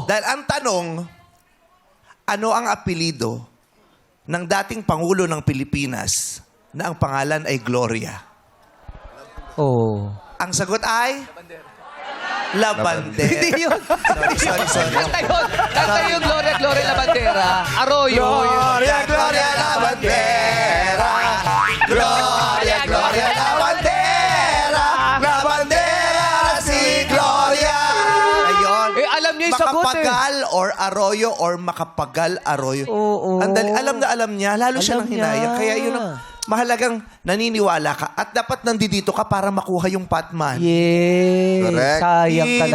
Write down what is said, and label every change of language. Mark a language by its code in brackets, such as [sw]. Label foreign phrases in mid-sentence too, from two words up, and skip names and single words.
[tl] Dahil ang tanong, ano ang apelido ng dating Pangulo ng Pilipinas na ang pangalan ay Gloria? oh. Ang sagot ay? Labandera. Hindi yun. Sorry. Kanta yun. Kanta yun, Gloria, Gloria Labandera. Arroyo. Gloria, Gloria Labandera. Gloria, Gloria Labandera. Labandera si Gloria. Ayun. Eh, alam niya yung sagot eh. Makapagal or arroyo or makapagal arroyo. Oo. Alam na alam niya. Lalo siya Alam nang hinayang. niya. Kaya yun ang mahalagang naniniwala ka. At dapat nandito ka para makuha yung patman. Yes. Correct. Sayang Diba?